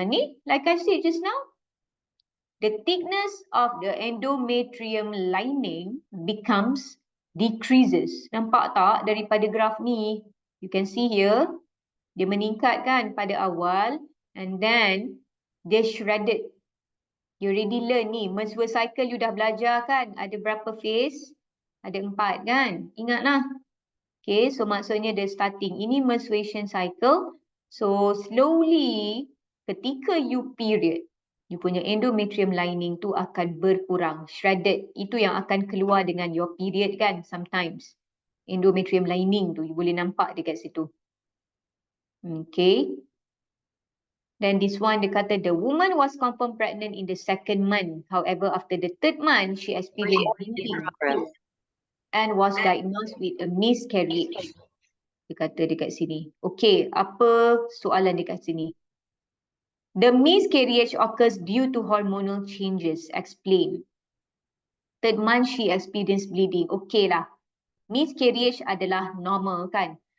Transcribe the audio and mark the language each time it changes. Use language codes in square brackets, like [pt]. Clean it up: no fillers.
[en] Ni, like I said just now, the thickness of the endometrium lining decreases. [ms] Nampak tak daripada graf ni? [en] You can see here, [ms] dia meningkat kan pada awal [en] and then dia shredded. You already learn [ms] ni, menstrual cycle you dah belajar kan? Ada berapa phase? Ada 4 kan? Ingatlah. Okay, so maksudnya [en] the starting. [ms] Ini menstruation cycle. [en] So slowly, [ms] ketika you period, you punya endometrium lining tu akan berkurang, shredded. Itu yang akan keluar dengan [en] your period [ms] kan sometimes. Endometrium lining tu, you boleh nampak dekat situ. Okay. [en] Then this one, [ms] dia kata [en] the woman was confirmed pregnant in the 2nd month. However, after the 3rd month, she experienced bleeding and was diagnosed with a miscarriage. [ms] Dia kata dekat sini. Okay, apa soalan dekat sini? [en] The miscarriage occurs due to hormonal changes. Explain. 3rd month she experienced bleeding. [ms] Okay lah. Miscarriage adalah normal kan?